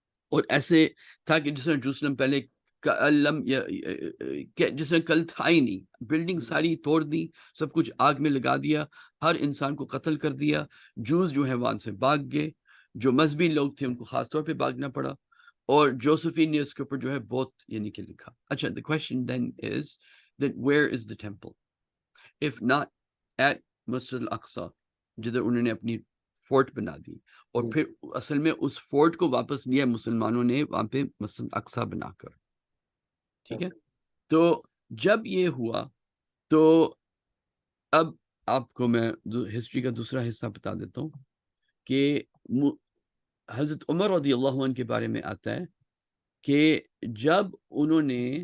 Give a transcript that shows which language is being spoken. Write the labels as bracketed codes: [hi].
[ur] اور ایسے تھا کہ جس طرح جروسلم پہلے جس نے کل تھا ہی نہیں, بلڈنگ ساری توڑ دی, سب کچھ آگ میں لگا دیا, ہر انسان کو قتل کر دیا. جوز جو ہے وہاں سے بھاگ گئے, جو مذہبی لوگ تھے ان کو خاص طور پہ بھاگنا پڑا, اور جوسفین نے اس کے اوپر جو ہے بہت یعنی کہ لکھا. [en] اچھا, the question then is that where is the temple? If not at [ur] Masjid Al-Aqsa جدھر انہوں نے اپنی فورٹ بنا دی, اور پھر اصل میں اس فورٹ کو واپس لیا مسلمانوں نے وہاں پہ مسجد الاقصی بنا کر. ٹھیک ہے, تو جب یہ ہوا تو اب آپ کو میں ہسٹری کا دوسرا حصہ بتا دیتا ہوں کہ حضرت عمر رضی اللہ عنہ کے بارے میں آتا ہے کہ جب انہوں نے